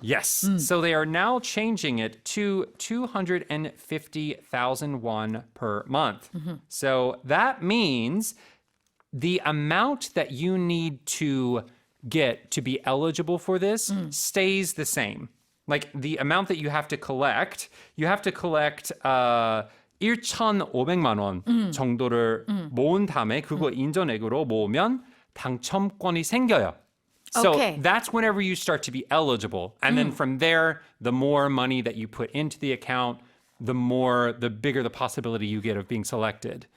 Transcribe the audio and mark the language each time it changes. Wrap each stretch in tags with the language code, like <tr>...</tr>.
<en>Yes. So they are now changing it to 250,000 won per month. So that means the amount that you need to get to be eligible for this stays the same. Like the amount that you have to collect</en> <ko>1,500만 원 정도를 모은 다음에 그거 인정액으로 모으면 당첨권이 생겨요.</ko> <en>So Okay. that's whenever you start to be eligible. And then from there, the more money that you put into the account, the bigger the possibility you get of being selected.</en>